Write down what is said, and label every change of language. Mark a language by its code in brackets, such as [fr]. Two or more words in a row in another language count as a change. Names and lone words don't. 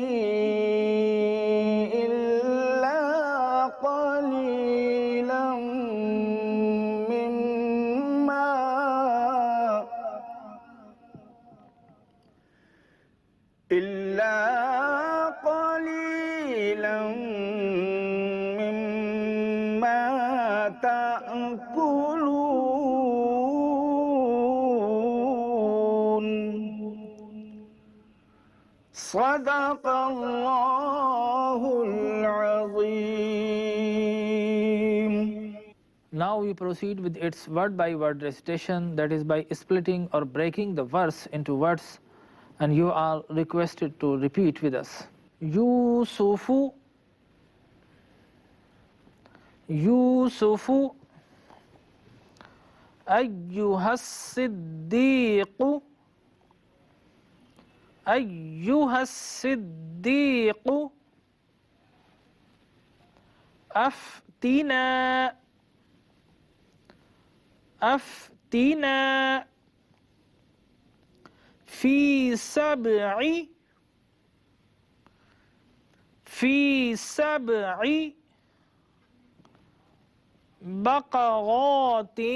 [ar] إلا قليلا مما تأكلون. صدق الله العظيم. [en] Now we proceed with its word by word recitation, that is by splitting or breaking the verse into words, and you are requested to repeat with us. [ar] يوسف، يوسف، أيها الصديق, أيها الصديق, aftina, أفتنا في سبع بقرات